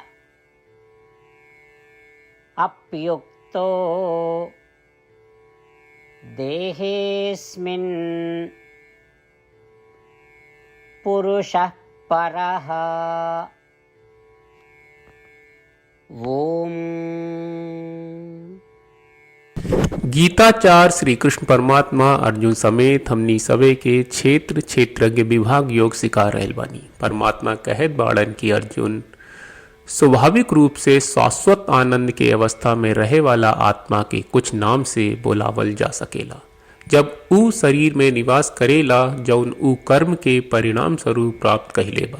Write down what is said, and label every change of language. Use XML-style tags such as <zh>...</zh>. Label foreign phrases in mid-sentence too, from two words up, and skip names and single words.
<sa>अप्युक्तो देहेऽस्मिन् पुरुषः परः। ओम।</sa> <bho>गीताचार श्री कृष्ण परमात्मा अर्जुन समेत हमनी सवे के क्षेत्र क्षेत्रज्ञ विभाग योग सिखा रहल बानी। परमात्मा कहत बाड़न की अर्जुन स्वाभाविक रूप से शाश्वत आनंद के अवस्था में रहे वाला आत्मा के कुछ नाम से बोलावल जा सकेला। जब ऊ शरीर में निवास करेला जौन ऊ कर्म के परिणाम स्वरूप प्राप्त कहिले बा।</bho>